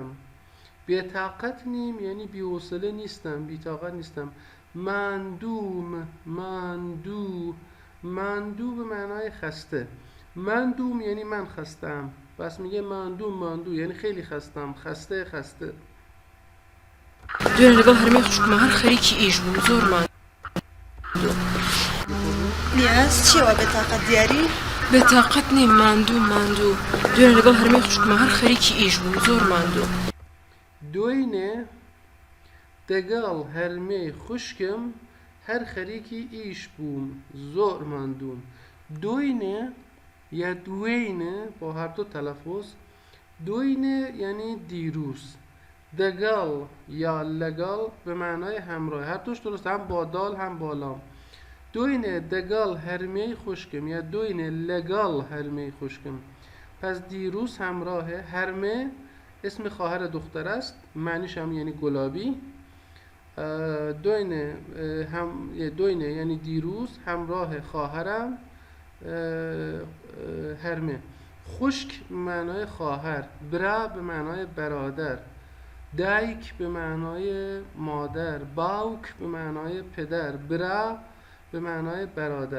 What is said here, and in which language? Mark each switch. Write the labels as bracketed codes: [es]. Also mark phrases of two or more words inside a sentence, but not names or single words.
[ckb] بی‌طاقت نیم [fa] یعنی بی‌حوصله نیستم، بی‌طاقت نیستم. مندو به معنای خسته. مندوم یعنی من خستم، پس میگه مندوم یعنی خیلی خستم، خسته. [ckb] دوێنێ لەگەڵ هەرمەی خوشکمە هەر خەریکی ئیش بووم زۆر ماندوو. نیاز چیەوە بێتاقەت دیاری؟ بێتاقەت نیم ماندوو. دوێنێ لەگەڵ هەرمەی خوشکمە هەر خەریکی ئیش بووم زۆر ماندوو. دوینێ دەگەڵ هەرمەی خوشکم هەر خەریکی ئیش بووم زۆر ماندووم. [fa] دوینێ یا دوینێ با هر دو تلفظ، دوینێ یعنی دیروز، دگل یا لگل به معنای همراه، هر دوش درست، هم با دال هم با لام. [ckb] دوینه دگل هرمه خوشکم یا دوینه لگل هرمه خوشکم، [fa] پس دیروز همراهه. هرمه اسم خواهر دختر است، معنیش هم یعنی گلابی. [ckb] دوینه یعنی [fa] دیروز همراه خواهرم هرمه. خشک به معنای خواهر، برا به معنای برادر، دایک به معنای مادر، باوک به معنای پدر، برا به معنای برادر.